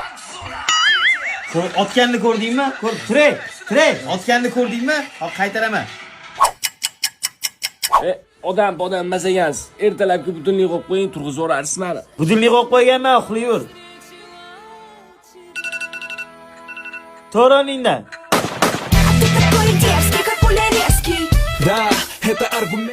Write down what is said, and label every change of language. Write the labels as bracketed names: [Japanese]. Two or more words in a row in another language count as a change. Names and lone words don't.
[Uzbek] Otganni ko'rdingmi? Tiray. Otganni ko'rdingmi? Hop qaytaraman. Odam emas ekansiz. Ertalabki butunlik qo'yib qo'ying, turg'izib yuborarsiz meni. Budillik qo'yib qo'yganman, uxlayver. To'roningdan. [Russian] Ты такой дерзкий, как пуля резкий. Да, это аргумент.